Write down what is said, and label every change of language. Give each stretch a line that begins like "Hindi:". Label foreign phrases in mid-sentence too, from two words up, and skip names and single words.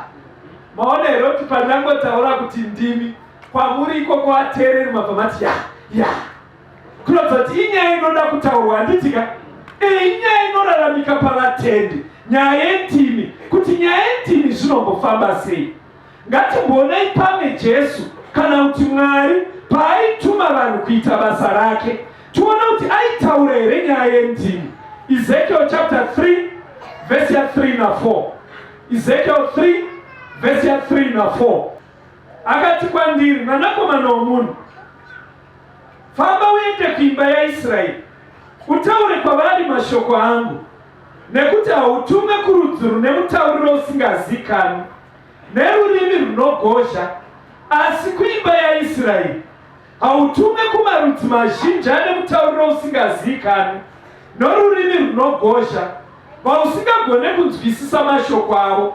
Shona: Maonero kuti pandangotaura kuti ndimi kwamuri iko kuvateereri mabva mati ya kunoza kuti inyaya inoda kutaurwa handitika inyaya inoraramika pavatendi, nyaya yendimi. Kuti nyaya yendimi zvinombofamba sei? Ngatimbonei pamwe Jesu kana kuti Mwari paaituma vanhu kuita basa rake, tiona kuti aitaura here nyaya yendimi. Ezekiel chapter 3 verse ya 3 na 4. Ezekiel 3 verse ya 3 na 4. Akati kwandiri, mwanakomana womunhu, famba uende kuimba yaIsraeri utaure kwavari mashoko angu, nekuti hautume kurudzi rune mutauriro usingazikanwi nerurimi runogozha, asi kuimba yaIsraeri hautume kumarudzi mazhinji ane mutauriro usingazikanwi norurimi runogozha, vausingagone kunzwisisa mashoko avo.